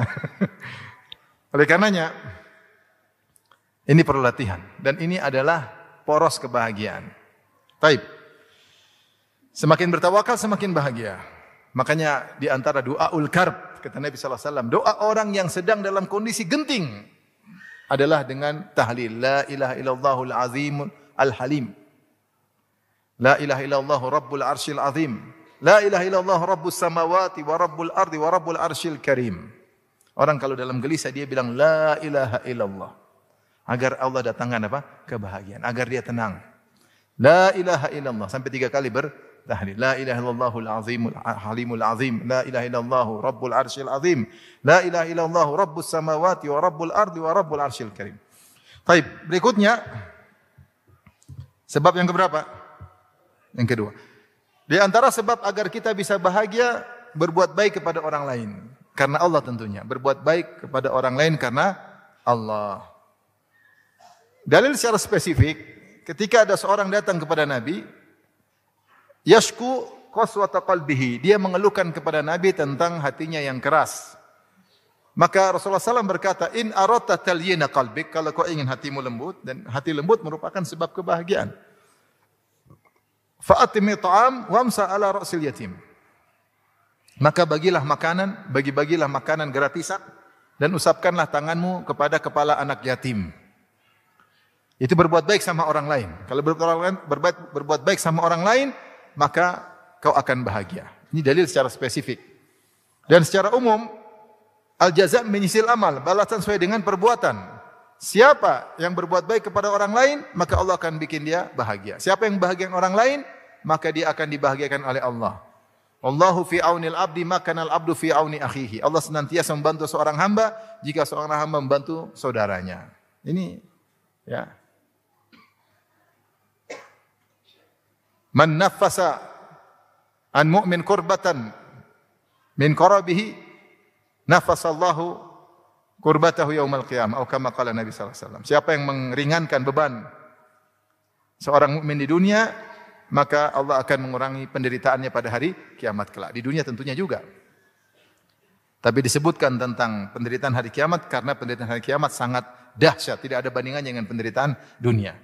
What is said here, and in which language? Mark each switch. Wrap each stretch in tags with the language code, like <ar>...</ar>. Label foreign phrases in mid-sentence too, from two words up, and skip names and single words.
<id>Oleh karenanya, ini perlu latihan. Dan ini adalah poros kebahagiaan. Taib. Semakin bertawakal, semakin bahagia. Makanya di antara</id> <ar>دعاء الكرب,</ar> <id>kata Nabi SAW, doa orang yang sedang dalam kondisi genting adalah dengan tahlil.</id> <ar>لا إله إلا الله العظيم الحليم. لا إله إلا الله رب العرش العظيم. لا إله إلا الله رب السماوات ورب الأرض ورب العرش الكريم.</ar> <id>Orang kalau dalam gelisah dia bilang</id> <ar>لا إله إلا الله.</ar> <id>Agar Allah datangkan apa? Kebahagiaan. Agar dia tenang.</id> <ar>لا إله إلا الله.</ar> <id>Sampai 3 kali bertahlil.</id> <ar>لا إله إلا الله العظيم الحليم العظيم. لا إله إلا الله رب العرش العظيم. لا إله إلا الله رب السماوات ورب الأرض ورب العرش الكريم.</ar> <id>Baik, berikutnya sebab yang keberapa? Yang kedua. Di antara sebab agar kita bisa bahagia, berbuat baik kepada orang lain. Karena Allah tentunya. Berbuat baik kepada orang lain karena Allah. Dalil secara spesifik, ketika ada seorang datang kepada Nabi,</id> <ar>يشكو قسوة قلبه.</ar> <id>Dia mengeluhkan kepada Nabi tentang hatinya yang keras. Maka Rasulullah SAW berkata,</id> <ar>إن أردت تليين قلبك,</ar> <id>kalau kau ingin hatimu lembut, dan hati lembut merupakan sebab kebahagiaan.</id> <ar>فأطعم الطعام وامسح على رأس اليتيم.</ar> <id>Maka bagilah makanan, bagi-bagilah makanan gratisan dan usapkanlah tanganmu kepada kepala anak yatim. Itu berbuat baik sama orang lain. Kalau berbuat baik sama orang lain, maka kau akan bahagia. Ini dalil secara spesifik. Dan secara umum,</id> <ar>الجزاء من جنس العمل,</ar> <id>balasan sesuai dengan perbuatan. siapa yang berbuat baik kepada orang lain, maka Allah akan bikin dia bahagia. Siapa yang bahagiakan orang lain, maka dia akan dibahagiakan oleh Allah.</id> <ar>الله في عون العبد ما كان العبد في عون أخيه.</ar> <id>Allah senantiasa membantu seorang hamba jika seorang hamba membantu saudaranya. Ini ya.</id> <ar>من نفس عن مؤمن كربة من كربه نفس الله كربته يوم القيامة atau كما قال النبي صلى الله عليه وسلم.</ar> <id>Siapa yang meringankan beban seorang mukmin di dunia, maka Allah akan mengurangi penderitaannya pada hari kiamat kelak. Di dunia tentunya juga. Tapi disebutkan tentang penderitaan hari kiamat karena penderitaan hari kiamat sangat dahsyat, tidak ada bandingannya dengan penderitaan dunia.</id>